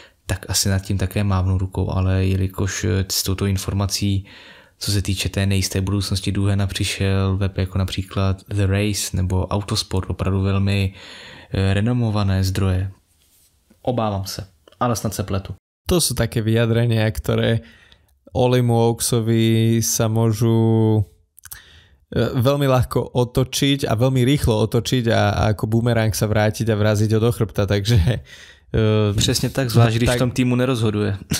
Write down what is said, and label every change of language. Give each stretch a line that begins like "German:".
Czech: tak asi nad tím také mávnu rukou, ale jelikož s touto informací, co se týče té nejisté budoucnosti Duhana, přišel web jako například The Race nebo Autosport, opravdu velmi renomované zdroje. Obávám se, ale snad se pletu.
Slovak: To sú také vyjadrenia, ktoré Olimu Oaksovi sa môžu veľmi ľahko otočiť a veľmi rýchlo otočiť a ako bumerang sa vrátiť a vraziť ho do chrbta, takže... Presne tak,
Czech: zvlášť když v tom týmu nerozhoduje.